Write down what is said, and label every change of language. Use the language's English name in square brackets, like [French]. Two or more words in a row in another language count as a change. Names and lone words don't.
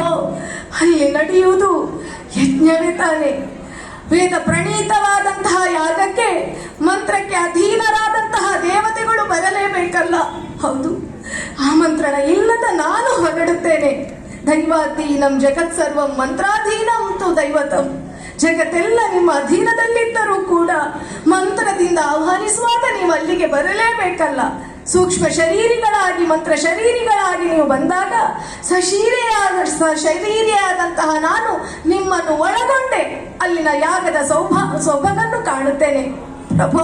[Kannada] ಅಲ್ಲಿ ನಡೆಯುವುದು ಯಜ್ಞವೇ ತಾನೆ. ವೇದ ಪ್ರಣೀತವಾದಂತಹ ಯಾಗಕ್ಕೆ, ಮಂತ್ರಕ್ಕೆ ಅಧೀನರಾದಂತಹ ದೇವತೆಗಳು ಬರಲೇಬೇಕಲ್ಲ. ಹೌದು, ಆಮಂತ್ರಣ ಇಲ್ಲದ ನಾನು ಹೊರಡುತ್ತೇನೆ. [Sanskrit] ದೈವಾಧೀನಂ ಜಗತ್ ಸರ್ವಂ ಮಂತ್ರಾಧೀನಂ ತು ದೈವತಂ. [Kannada] ಜಗತ್ತೆಲ್ಲ ನಿಮ್ಮ ಅಧೀನದಲ್ಲಿದ್ದರೂ ಕೂಡ ಮಂತ್ರದಿಂದ ಆಹ್ವಾನಿಸುವಾಗ ನೀವು ಅಲ್ಲಿಗೆ ಬರಲೇಬೇಕಲ್ಲ. ಸೂಕ್ಷ್ಮ ಶರೀರಿಗಳಾಗಿ, ಮಂತ್ರ ಶರೀರಿಗಳಾಗಿ ನೀವು ಬಂದಾಗ ಶರೀರಿಯಾದಂತಹ ನಾನು ನಿಮ್ಮನ್ನು ಒಳಗೊಂಡೆ ಅಲ್ಲಿನ ಯಾಗದ ಸೊಬಗನ್ನು ಕಾಣುತ್ತೇನೆ ಪ್ರಭು.